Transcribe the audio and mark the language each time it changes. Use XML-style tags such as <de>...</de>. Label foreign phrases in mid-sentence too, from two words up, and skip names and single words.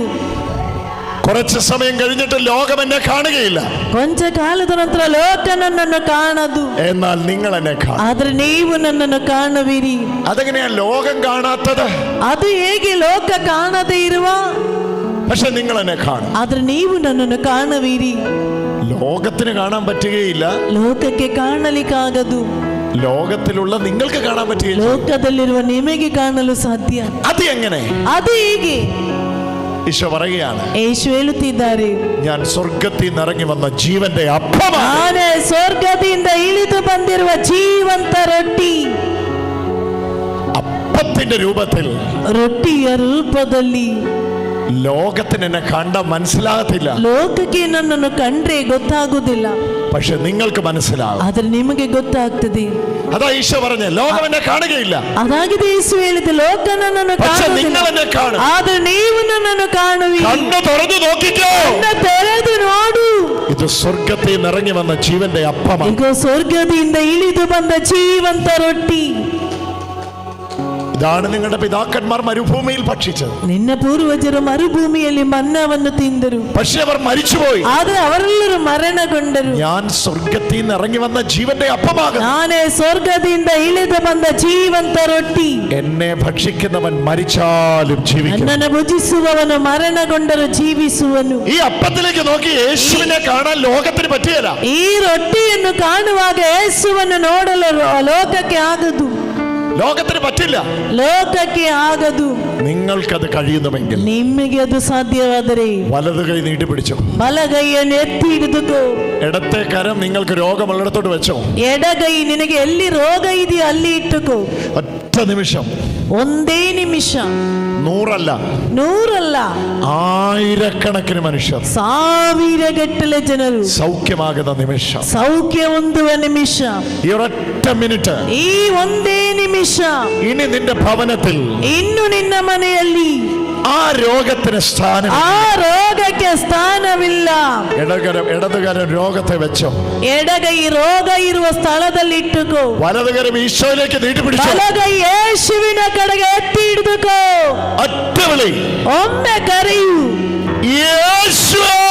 <ml>കുറച്ച് സമയം കഴിഞ്ഞിട്ട് ലോകം എന്നെ കാണുകയില്ല,</ml> <kn>ಕೊಂಚ ಕಾಲದ ನಂತರ ಲೋಕ ನನ್ನನ್ನು ಕಾಣದು,</kn> <ml>എന്നാൽ നിങ്ങൾ എന്നെ കാണും.</ml> <kn>ಆದ್ರೆ ನೀವು ನನ್ನನ್ನು ಕಾಣುವಿರಿ.</kn> <ml>അതെങ്ങനെയാ ലോകം കാണാത്തത്?</ml> <kn>ಅದು ಹೇಗೆ ಲೋಕ ಕಾಣದೇ ಇರುವ,</kn> <ml>പക്ഷെ നിങ്ങൾ എന്നെ കാണും.</ml> <kn>ಆದ್ರೆ ನೀವು ನನ್ನನ್ನು ಕಾಣುವಿರಿ.</kn> <ml>ലോകത്തിന് കാണാൻ പറ്റുകയില്ല,</ml> <kn>ಲೋಕಕ್ಕೆ ಕಾಣಲಿಕ್ಕಾಗದು,</kn> <ml>ലോകത്തിലുള്ള നിങ്ങൾക്ക് കാണാൻ പറ്റുകയില്ല,</ml> <kn>ಲೋಕದಲ್ಲಿರುವ ನಿಮಗೆ ಕಾಣಲು ಸಾಧ್ಯ.</kn> <ml>അത് എങ്ങനെ?</ml> <kn>ಅದು ಹೇಗೆ?</kn> <ml>ഈശോ പറയുകയാണ്,</ml> <kn>യേശു ಹೇಳುತ್ತಿದ್ದಾರೆ,</kn> <ml>ഞാൻ സ്വർഗത്തിൽ നിന്ന് ഇറങ്ങി വന്ന ജീവന്റെ അപ്പമാണ്.</ml> <kn>ನಾನೇ ಸ್ವರ್ಗದಿಂದ ಇಳಿದು ಬಂದಿರುವ ಜೀವಂತ ರೊಟ್ಟಿ.</kn> <ml>അപ്പത്തിന്റെ രൂപത്തിൽ,</ml> <kn>ರೊಟ್ಟಿಯ ರೂಪದಲ್ಲಿ.</kn> <ml>ലോകത്തിന് എന്നെ കണ്ട മനസ്സിലാകത്തില്ല,</ml> <kn>ಲೋಕಕ್ಕೆ ನನ್ನನ್ನು ಕಂಡ್ರೆ ಗೊತ್ತಾಗುವುದಿಲ್ಲ,</kn> <ml>പക്ഷെ നിങ്ങൾക്ക് മനസ്സിലാകും.</ml> <kn>ಆದ್ರೆ ನಿಮಗೆ ಗೊತ್ತಾಗ್ತದೆ.</kn> <ml>അതാ ഈശോ പറഞ്ഞ, ലോകം എന്നെ കാണുകയില്ല,</ml> <kn>ಅದಾಗಿದೆ യേശു ಹೇಳಿದ, ಲೋಕ ನನ್ನನ್ನು</kn> <ml>പക്ഷെ</ml> <kn>ಕಾಣುವುದಿಲ್ಲ,</kn> <ml>നിങ്ങൾ എന്നെ കാണും.</ml> <kn>ಆದ್ರೆ ನೀವು ನನ್ನನ್ನು ಕಾಣುವಿರಿ.</kn> <ml>കണ്ണ് തുറന്നു നോക്കിക്കോ,</ml> <kn>ಕಣ್ಣು ತೆರೆದು ನೋಡು,</kn> <ml>ഇത് സ്വർഗത്തിൽ നിന്ന് ഇറങ്ങി വന്ന ജീവന്റെ അപ്പമാണ്.</ml> <kn>ಈಗ ಸ್ವರ್ಗದಿಂದ ಇಳಿದು ಬಂದ ಜೀವಂತ ರೊಟ್ಟಿ.</kn> <ml>ഇതാണ് നിങ്ങളുടെ പിതാക്കന്മാർ മരുഭൂമിയിൽ ഭക്ഷിച്ചത്.</ml> <kn>ನಿನ್ನ ಪೂರ್ವಜರು ಮರುಭೂಮಿಯಲ್ಲಿ ಮನ್ನವನ್ನು ತಿಂದರು,</kn> <ml>പക്ഷെ അവർ മരിച്ചുപോയി.</ml> <kn>ಆದ್ರೆ ಅವರೆಲ್ಲರೂ ಮರಣಗೊಂಡರು.</kn> <ml>ഞാൻ സ്വർഗത്തിൽ നിന്ന് ഇറങ്ങി വന്ന ജീവന്റെ അപ്പമാകും.</ml> <kn>ನಾನೇ ಸ್ವರ್ಗದಿಂದ ಇಳಿದು ಬಂದ ಜೀವಂತ ರೊಟ್ಟಿ.</kn> <ml>എന്നെ ഭക്ഷിക്കുന്നവൻ മരിച്ചാലും ജീവിക്കും.</ml> <kn>ನನ್ನನ್ನು ಭುಜಿಸುವವನು ಮರಣಗೊಂಡರೂ ಜೀವಿಸುವನು.</kn> <ml>ഈ അപ്പത്തിലേക്ക് നോക്കി യേശുവിനെ കാണാൻ ലോകത്തിന് പറ്റിയല്ല.</ml> <kn>ಈ ರೊಟ್ಟಿಯನ್ನು ಕಾಣುವಾಗ ಯೇಸುವನ್ನು ನೋಡಲು ಲೋಕಕ್ಕೆ ಆಗದು,</kn> <ml>ലോകത്തിന് പറ്റില്ല.</ml> <kn>ಲೋಕಕ್ಕೆ ಆಗದು.</kn> <ml>നിങ്ങൾക്കത് കഴിയുന്നുവെങ്കിൽ</ml> <kn>ನಿಮಗೆ ಅದು ಸಾಧ್ಯವಾದರೆ</kn> <ml>വലതു കൈ നീട്ടി പിടിച്ചോ,</ml> <kn>ಬಲಗೈಯನ್ನು ಎತ್ತಿ ಹಿಡಿದುಕೋ.</kn> <ml>ഇടത്തെ കരം നിങ്ങൾക്ക് രോഗമുള്ളിടത്തോട്ട് വെച്ചോ,</ml> <kn>ಎಡಗೈ ನಿನಗೆ ಎಲ್ಲಿ ರೋಗ ಇದೆಯೋ ಅಲ್ಲಿ ಇಟ್ಟುಕೋ.</kn> <ml>ഒറ്റ നിമിഷം,</ml> <kn>ಒಂದೇ ನಿಮಿಷ,</kn> <ml>100 അല്ല,</ml> <kn>100 ಅಲ್ಲ,</kn> <ml>ആയിരക്കണക്കിന് മനുഷ്യർ</ml> <kn>ಸಾವಿರಗಟ್ಟಲೆ ಜನರು</kn> <ml>സൗഖ്യമാകുന്ന നിമിഷം,</ml> <kn>ಸೌಖ್ಯ ಹೊಂದುವ ನಿಮಿಷ,</kn> <ml>ഈ ഒരൊറ്റ മിനിറ്റ്.</ml> <kn>ಈ ಒಂದೇ ನಿಮಿಷ.</kn> <ml>ഇനി നിന്റെ ഭവനത്തിൽ,</ml> <kn>ಇನ್ನು ನಿನ್ನ ಮನೆಯಲ್ಲಿ</kn> <ml>ആ രോഗത്തിന് സ്ഥാനം,</ml> <kn>ಆ ರೋಗಕ್ಕೆ ಸ್ಥಾನವಿಲ್ಲ.</kn> <ml>ഇടതുകരം രോഗത്തെ വെച്ചോ,</ml> <kn>ಎಡಗೈ ರೋಗ ಇರುವ ಸ್ಥಳದಲ್ಲಿ ಇಟ್ಟುಕೋ.</kn> <ml>വലതുകരം ഈശോയിലേക്ക് നീട്ടി പിടിച്ചോ,</ml> <kn>ಬಲಗೈ ಯೇಸುವಿನ ಕಡೆಗೆ ಎತ್ತಿ ಹಿಡಿದುಕೋ.</kn> <ml>ഒറ്റ വിളി,</ml> <kn>ಒಮ್ಮೆ ಕರೆಯು,</kn> <ml>യേശുവേ.</ml>